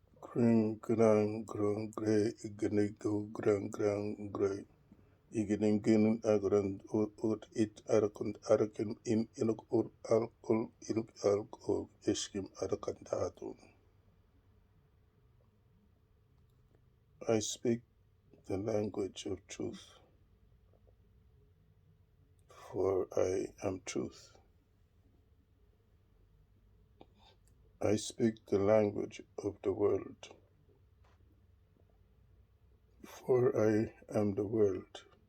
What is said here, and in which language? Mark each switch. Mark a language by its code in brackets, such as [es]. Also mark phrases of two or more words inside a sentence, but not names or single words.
[en] Green gran gran grey ignigo gran gran grey igningen agran ut it arkund arkin in inuk ur alkul inuk alkul iskim arkandatu. I speak the language of truth, for I am truth. I speak the language of the world, for I am the world.